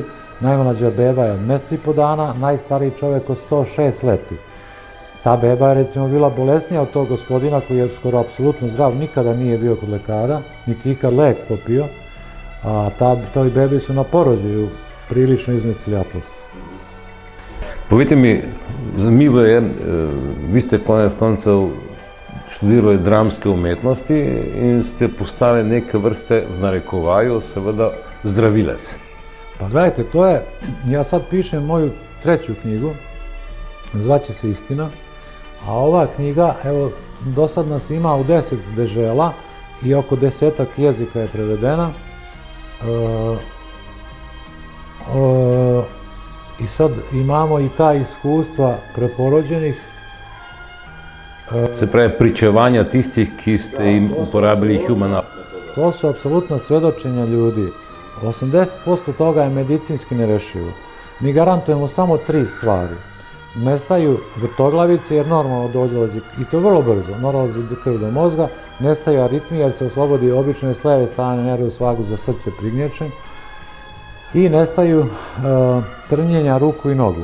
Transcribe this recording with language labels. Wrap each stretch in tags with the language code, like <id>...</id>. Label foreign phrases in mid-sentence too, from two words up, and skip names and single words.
<sr>Najmlađa beba je od mjesec i po dana, najstariji čovjek od 106 leti. Ta beba je recimo bila bolesnija od tog gospodina koji je skoro apsolutno zdrav, nikada nije bio kod lekara, niti ikad lek popio, a toj bebi su na porođaju prilično izmestili atlas.</sr> <sl>Povejte mi, zanimivo je, vi ste konec koncev študirali dramske umetnosti in ste postali neke vrste, v narekovaju, seveda, zdravilec.</sl> <sr>Pa gledajte, ja sad pišem moju 3. knjigu, zvaće se Istina, a ova knjiga, evo, do sad nas ima u 10 dežela i oko 10 jezika je prevedena. I sad imamo i ta iskustva preporođenih.</sr> <sl>Se pravi, pričevanja tistih, ki ste jim uporabili human up.</sl> <sr>To su apsolutno svedočenja ljudi. 80% toga je medicinski nerešivo. Mi garantujemo samo 3 stvari. Nestaju vrtoglavice jer normalno dolazi, i to vrlo brzo, dolazi krv do mozga, nestaju aritmije jer se oslobodi obično s leve strane nervus vagus za srce prignječen i nestaju trnjenja ruku i nogu.</sr>